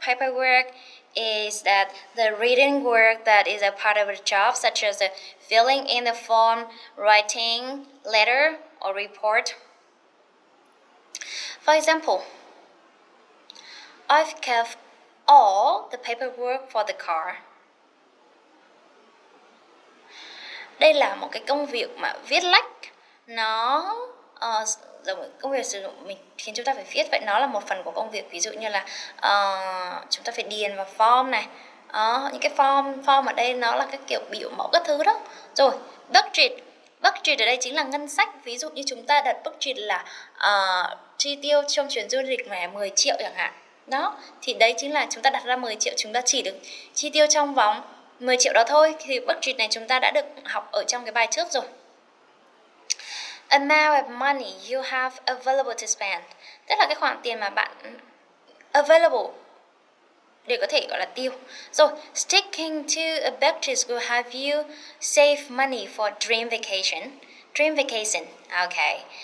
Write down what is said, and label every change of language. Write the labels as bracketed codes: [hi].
[en] Paperwork is that the reading work that is a part of the job, such as filling in the form, writing letter or report. For example, I've kept all the paperwork for the car. [vi] Đây là một cái công việc mà viết lách, nó công việc sử dụng mình khiến chúng ta phải viết, vậy nó là một phần của công việc. Ví dụ như là chúng ta phải điền vào form này, những cái form ở đây nó là cái kiểu biểu mẫu các thứ đó. Rồi budget ở đây chính là ngân sách. Ví dụ như chúng ta đặt budget là chi tiêu trong chuyến du lịch này 10 triệu chẳng hạn. Đó, thì đấy chính là chúng ta đặt ra 10 triệu, chúng ta chỉ được chi tiêu trong vòng 10 triệu đó thôi. Thì budget này chúng ta đã được học ở trong cái bài trước rồi. Amount of money you have available to spend, tức là cái khoản tiền mà bạn available để có thể gọi là tiêu. [en] Rồi, sticking to a budget will have you save money for dream vacation. Dream vacation, okay.